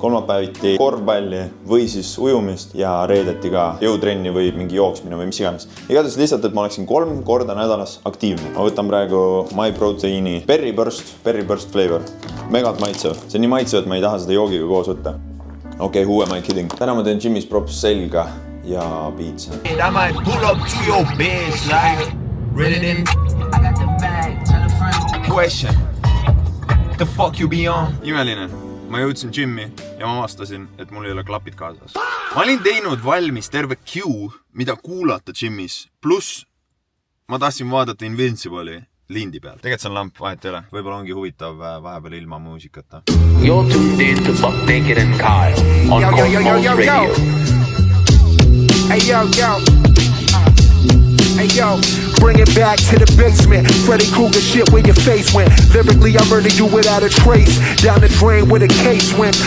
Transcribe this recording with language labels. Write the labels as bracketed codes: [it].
[et] Kolmapäeviti korvpalli või siis ujumist ja reedeti ka jõutrenni või mingi jooksmine või mis iganes. Igatahes lihtsalt, et ma oleksin 3 korda nädalas aktiivne. Ma võtan praegu MyProteini Berry Burst flavor. Megalt maitsev. See on nii maitsev, et ma ei taha seda joogiga koos võtta. Okei, [en] who am I kidding? [et] Täna ma teen Jimmy's props selga ja piitsa. [en] I might pull up to your bitch like ready then. Question. The fuck you be on? [et] Imeline. Ma jõudsin Jimmy ja ma avastasin, et mul ei ole klapid kaasas. Ma olin teinud valmis terve queue, mida kuulata Jimmy's. Plus ma tahtsin vaadata Invincible'i lindi peal. Tegelikult see on lamp, vahet ei ole. Võib-olla ongi huvitav vahepeal ilma muusikata. [en] You're tuned in to Buck Naked and Kyle on Cosmos Radio. Hey yo, bring it back to the basement. Freddy Krueger shit where your face went. Lyrically I murdered you without a trace. Down the drain where the case went.